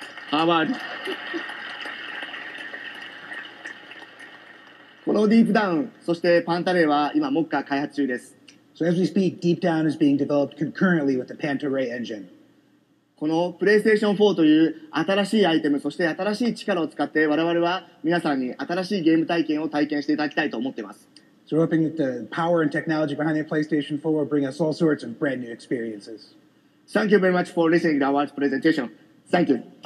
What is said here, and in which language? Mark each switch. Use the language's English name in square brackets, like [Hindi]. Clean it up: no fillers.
[Japanese] Harvard このディープダウン、そしてパンタレイは今目下開発中です。 [English] So as we speak, Deep Down is being developed concurrently with the Panto-Ray engine. [Japanese] このプレイステーション4という新しいアイテム、そして新しい力を使って我々は皆さんに新しいゲーム体験を体験していただきたいと思っています。 [English] So we're hoping that the power and technology behind the PlayStation 4 will bring us all sorts of brand new experiences. Thank you very much for listening to our presentation. Thank you.